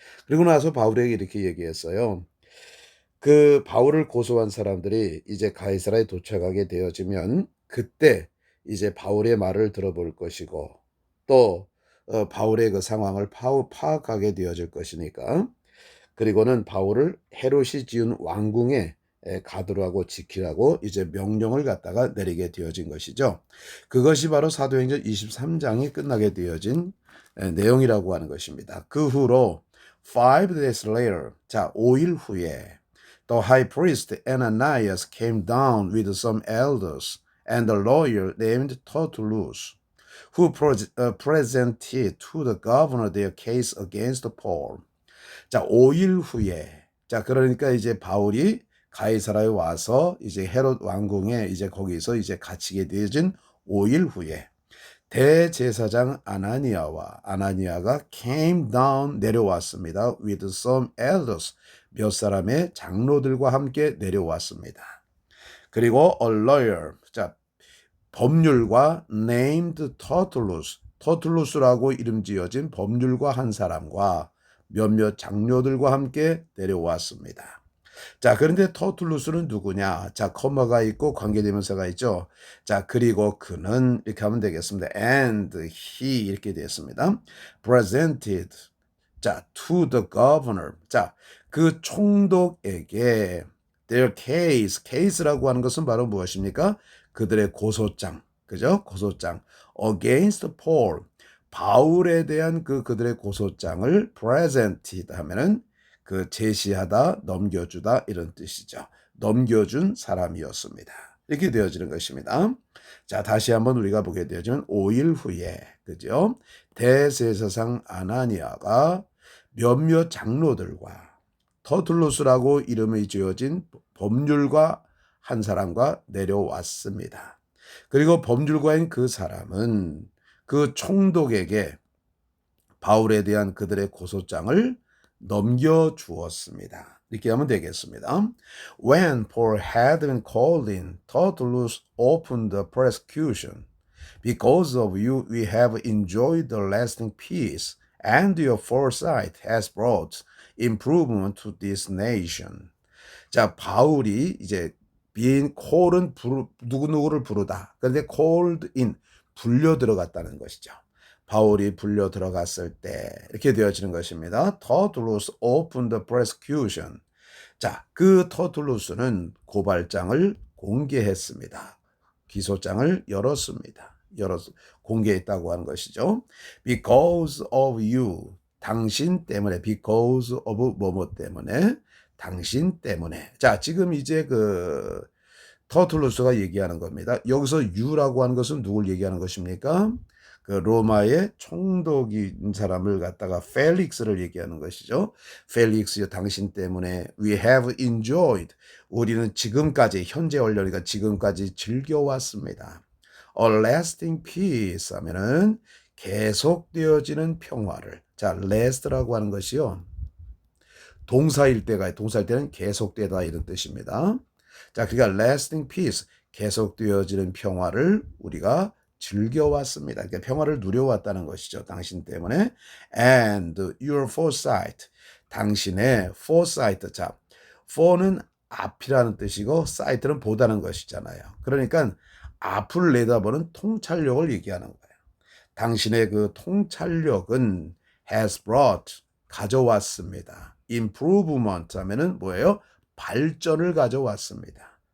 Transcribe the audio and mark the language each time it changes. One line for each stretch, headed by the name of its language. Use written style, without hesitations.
Korean: 그리고 나서 바울에게 이렇게 얘기했어요. 그 바울을 고소한 사람들이 이제 가이사라에 도착하게 되어지면 그때 이제 바울의 말을 들어볼 것이고 또 바울의 그 상황을 파악하게 되어질 것이니까 그리고는 바울을 헤롯이 지은 왕궁에 가두라고 지키라고 이제 명령을 갖다가 내리게 되어진 것이죠. 그것이 바로 사도행전 23장이 끝나게 되어진 내용이라고 하는 것입니다. 그 후로
English: 5 days later,
Korean: 자 5일 후에
English: the high priest Ananias came down with some elders and a lawyer named Tertullus, who presented to the governor their case against Paul.
Korean: 자, 5일 후에. 자, 그러니까 이제 바울이 가이사라에 와서 이제 헤롯 왕궁에 이제 거기서 이제 갇히게 되어진 5일 후에 대제사장 아나니아가 came down 내려왔습니다.
English: with some elders
Korean: 몇 사람의 장로들과 함께 내려왔습니다. 그리고
English: a lawyer
Korean: 자 법률과
English: named
Korean: 터툴루스라고 이름 지어진 법률가 한 사람과 몇몇 장로들과 함께 내려왔습니다. 자, 그런데 터툴루스는 누구냐? 자, 커머가 있고 관계대명사가 있죠. 자, 그리고 그는 이렇게 하면 되겠습니다.
English: And he
Korean: 이렇게 되었습니다.
English: Presented
Korean: 자,
English: to the governor.
Korean: 자, 그 총독에게
English: their case라고
Korean: 하는 것은 바로 무엇입니까? 그들의 고소장. 그죠? 고소장.
English: against Paul.
Korean: 바울에 대한 그들의 고소장을 presented 하면은 그 제시하다, 넘겨주다 이런 뜻이죠. 넘겨준 사람이었습니다. 이렇게 되어지는 것입니다. 자, 다시 한번 우리가 보게 되어지면 5일 후에 그죠? 대제사장 아나니아가 몇몇 장로들과 터툴루스라고 이름이 지어진 법률가 한 사람과 내려왔습니다. 그리고 법률가인 그 사람은 그 총독에게 바울에 대한 그들의 고소장을 넘겨주었습니다. 이렇게 하면 되겠습니다.
English: When Paul had been called in, Tertullus opened the prosecution. Because of you, we have enjoyed the lasting peace, and your foresight has brought improvement to this nation.
Korean: 자, 바울이 이제 콜은 누구누구를 부르다. 그런데
English: called in,
Korean: 불려 들어갔다는 것이죠. 바울이 불려 들어갔을 때 이렇게 되어지는 것입니다.
English: Tertullus opened the prosecution.
Korean: 자, 그 터툴루스는 고발장을 공개했습니다. 기소장을 열었습니다. 공개했다고 하는 것이죠.
English: Because of you.
Korean: 당신 때문에.
English: Because of
Korean: 뭐뭐 때문에. 당신 때문에. 자, 지금 이제 그 터툴루스가 얘기하는 겁니다. 여기서 you라고 하는 것은 누굴 얘기하는 것입니까? 그 로마의 총독인 사람을 갖다가 펠릭스를 얘기하는 것이죠. 펠릭스요, 당신 때문에
English: we have enjoyed.
Korean: 우리는 지금까지 현재 완료니까 지금까지 즐겨왔습니다.
English: A lasting peace
Korean: 하면은 계속되어지는 평화를. 자, last라고 하는 것이요. 동사일 때는 계속되다 이런 뜻입니다. 자, 그러니까
English: lasting peace,
Korean: 계속되어지는 평화를 우리가 즐겨왔습니다. 그러니까 평화를 누려왔다는 것이죠. 당신 때문에.
English: And your foresight,
Korean: 당신의
English: foresight. 자, for는
Korean: 앞이라는 뜻이고 사이트는 보다는 것이잖아요. 그러니까 앞을 내다보는 통찰력을 얘기하는 거예요. 당신의 그 통찰력은
English: has brought
Korean: 가져왔습니다. improvement 하면은 뭐예요? 발전을 가져왔습니다.